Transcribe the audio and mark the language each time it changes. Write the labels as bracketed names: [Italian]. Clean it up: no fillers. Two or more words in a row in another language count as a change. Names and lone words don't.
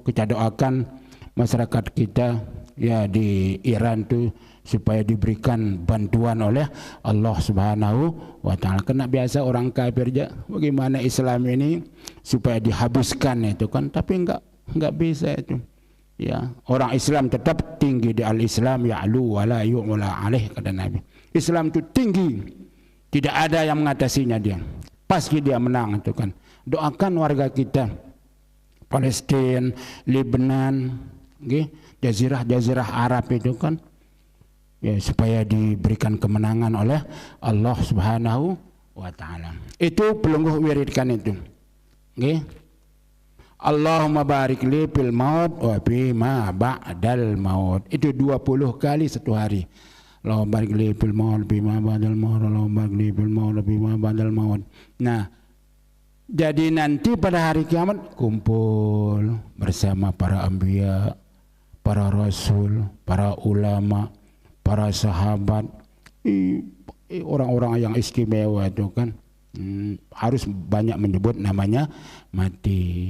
[Indonesian] Kita doakan masyarakat kita, ya, di Iran tuh supaya diberikan bantuan oleh Allah [Arabic] سبحانه وتعالى. [Indonesian] Karena biasa orang kafir aja bagaimana Islam ini supaya dihabiskan itu kan, tapi enggak bisa itu. Ya, orang Islam tetap tinggi di [Arabic] الإسلام يعلو ولا يعلى عليه, [Indonesian] kata Nabi. Islam itu tinggi, tidak ada yang mengatasinya dia. Pasti dia menang itu kan. Doakan warga kita Palestina, Lebanon, jazirah Arab itu kan, ya, supaya diberikan kemenangan oleh Allah [Arabic] سبحانه وتعالى. [Indonesian] Itu pelungguh wiridkan itu. [Arabic] اللهم بارك لي في الموت وفي ما بعد الموت. [Indonesian] Itu 20 kali satu hari. [Arabic] اللهم بارك لي في الموت في ما بعد الموت اللهم بارك لي في الموت في ما بعد الموت. [Indonesian] Nah, jadi nanti pada hari kiamat kumpul bersama para anbiya, para rasul, para ulama, para sahabat, orang-orang yang istimewa itu kan. Harus banyak menyebut namanya mati.